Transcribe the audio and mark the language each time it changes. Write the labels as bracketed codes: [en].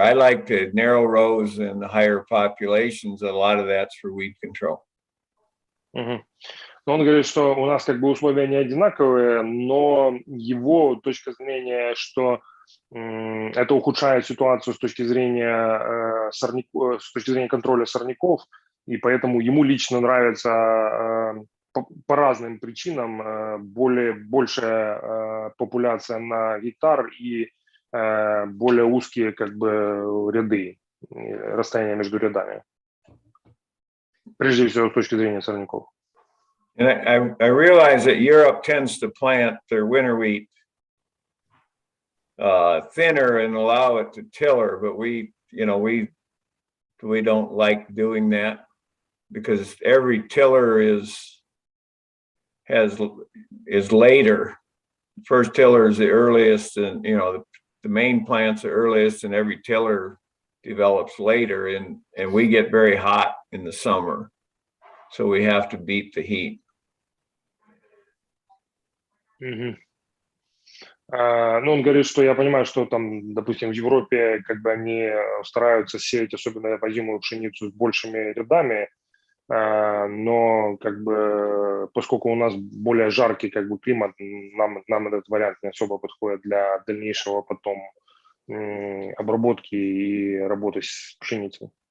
[en] I like the narrow rows and the higher populations. A lot of that's for weed control. [ru] Но он говорит, что у нас как бы условия не одинаковые, но его точка зрения, что это ухудшает ситуацию с точки зрения с точки зрения контроля сорняков, и поэтому ему лично нравится по разным причинам большая популяция на гектар и более узкие как бы ряды, расстояния между рядами. Прежде всего с точки зрения сорняков. [en] And I realize that Europe tends to plant their winter wheat thinner and allow it to tiller, but we don't like doing that because every tiller is later. First tiller is the earliest, and the main plant's the earliest, and every tiller develops later, and we get very hot in the summer, so we have to beat the heat. [ru] Ну, он говорит, что я понимаю, что там, допустим, в Европе как бы они стараются сеять, особенно озимую пшеницу, с большими рядами, но как бы поскольку у нас более жаркий как бы климат, нам этот вариант не особо подходит для дальнейшего потом обработки и работы с пшеницей.